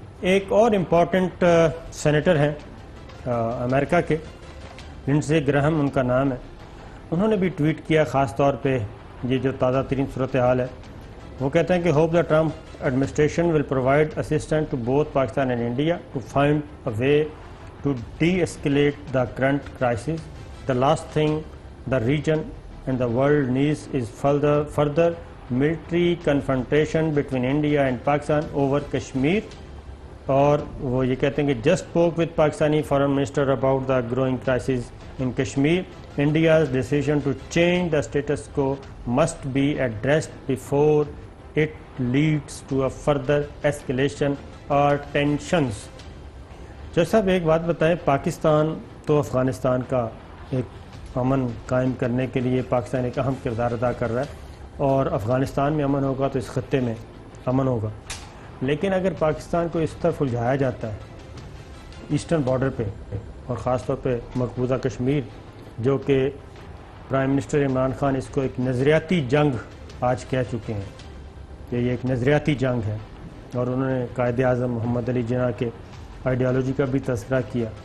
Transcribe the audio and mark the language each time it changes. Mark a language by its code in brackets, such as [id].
[ur] ایک اور important senator ہیں امریکہ کے, لنڈزے گراہم ان کا نام ہے. انہوں نے بھی ٹویٹ کیا, خاص طور پہ یہ جو تازہ ترین صورتحال ہے. وہ کہتے ہیں کہ [en] Hope the Trump administration will provide assistant to both Pakistan and India to find a way to deescalate the current crisis. The last thing the region and the world needs is further military confrontation between India and Pakistan over Kashmir. [ur] اور وہ یہ کہتے ہیں کہ [en] just spoke with Pakistani foreign minister about the growing crisis in Kashmir. India's decision to change the status quo must be addressed before it leads to a further escalation or tensions. [ur] جو صاحب ایک بات بتائیں, پاکستان تو افغانستان کا ایک امن قائم کرنے کے لیے پاکستان ایک اہم کردار ادا کر رہا ہے, اور افغانستان میں امن ہوگا تو اس خطے میں امن ہوگا. لیکن اگر پاکستان کو اس طرف الجھایا جاتا ہے ایسٹرن بارڈر پہ, اور خاص طور پہ مقبوضہ کشمیر, جو کہ پرائم منسٹر عمران خان اس کو ایک نظریاتی جنگ آج کہہ چکے ہیں کہ یہ ایک نظریاتی جنگ ہے, اور انہوں نے قائد اعظم محمد علی جناح کے آئیڈیالوجی کا بھی تذکرہ کیا.